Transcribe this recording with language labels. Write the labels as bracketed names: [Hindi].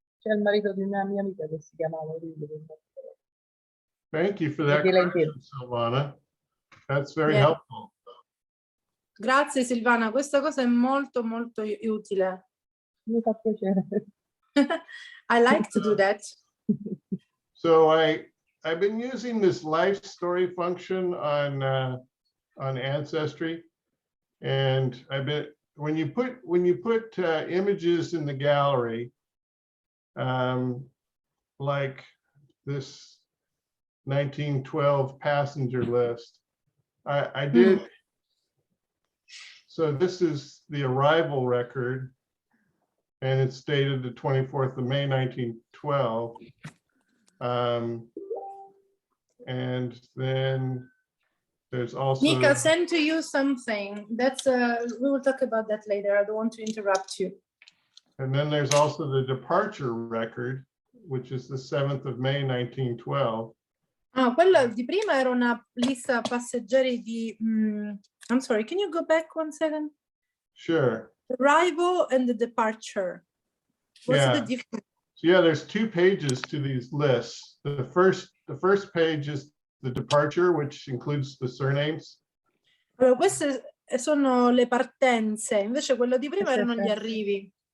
[Italian] C'è il marito di una mia amica che si chiamava Irullo. [English] Thank you for that [Italian] Di Lentini. [English] correction, Silvana. That's very Yeah. helpful. [Italian] Grazie Silvana, questa cosa è molto molto utile. Mi fa piacere. [English] I like to do that. So I've been using this life story function on Ancestry, and I've been when you put images in the gallery, like this 1912 passenger list, I did. So this is the arrival record, and it's dated the 24th of May, 1912. And then there's also. Nika, send to you something. That's we will talk about that later. I don't want to interrupt you. And then there's also the departure record, which is the 7th of May, 1912. [Italian] Ah, quella di prima era una lista passeggeri di. [English] I'm sorry, can you go back 1 second? Sure. Arrival and the departure. What's Yeah. the difference? So yeah, there's 2 pages to these lists. The first page is the departure, which includes the surnames. [Italian] Allora, queste sono le partenze, invece quello di prima erano gli arrivi.